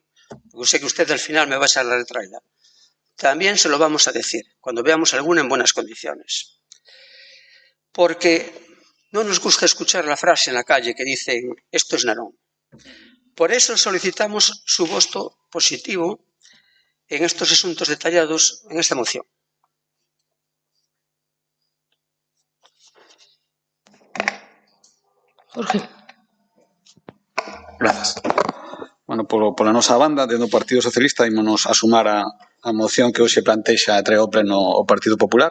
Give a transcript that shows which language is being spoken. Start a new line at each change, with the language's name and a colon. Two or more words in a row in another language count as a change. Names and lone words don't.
Spanish: Yo sé que usted al final me va a echar la retraída. También se lo vamos a decir, cuando veamos alguna en buenas condiciones. Porque no nos gusta escuchar la frase en la calle que dicen, esto es Narón. Por eso solicitamos su voto positivo en estos asuntos detallados en esta moción. Jorge.
Galician: Grazas. Bueno, pola nosa banda, dentro do Partido Socialista, ímonos a sumar a moción que hoxe plantexa e trae ao pleno o Partido Popular.